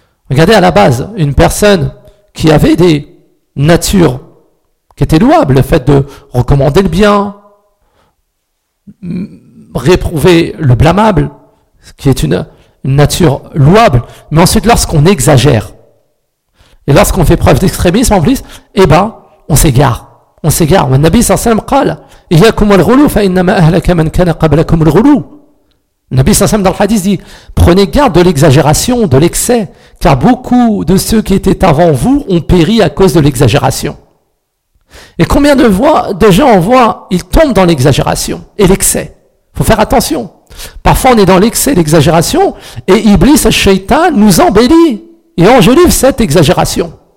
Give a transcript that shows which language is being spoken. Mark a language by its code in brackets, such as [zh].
[fr] Regardez à la base, une personne qui avait des natures qui était louable, le fait de recommander le bien, réprouver le blâmable, ce qui est une nature louable. Mais ensuite, lorsqu'on exagère, et lorsqu'on fait preuve d'extrémisme en plus, eh ben, on s'égare. [ar] Le Nabi sallam قال, إِيَّاكُمْ وَالْغُلُوُ فَإِنَّمَا أَهْلَكَ مَنْ كَانَ قَبْلَكُمْ الْغُلُوُ. [fr] Le Nabi sallam dans le hadith dit, prenez garde de l'exagération, de l'excès, car beaucoup de ceux qui étaient avant vous ont péri à cause de l'exagération. Et combien de gens on voit, ils tombent dans l'exagération et l'excès. Faut faire attention. Parfois on est dans l'excès, l'exagération, et Iblis, Shaitan, nous embellit et enjolive cette exagération.